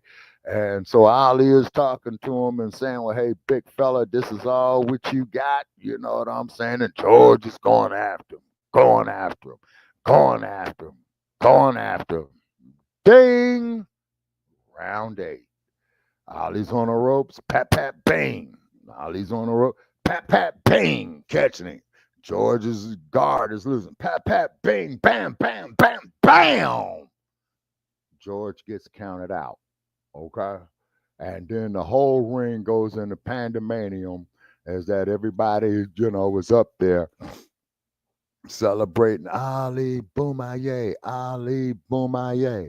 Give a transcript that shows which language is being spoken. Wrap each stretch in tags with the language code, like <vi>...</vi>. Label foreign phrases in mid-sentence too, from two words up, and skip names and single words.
<en>And so Ali is talking to him and saying, "Well, hey, big fella, this is all what you got." You know what I'm saying? And George is going after him, going after him, going after him, going after him. Ding! Round 8. Ali's on the ropes, pat, pat, bang. Ali's on the rope, pat, pat, bang, catching him. George's guard is losing. Pat, pat, bang, bam, bam, bam, bam. George gets counted out, okay? And then the whole ring goes into pandemonium as that everybody, was up there celebrating Ali Boomaye, Ali Boomaye.</en>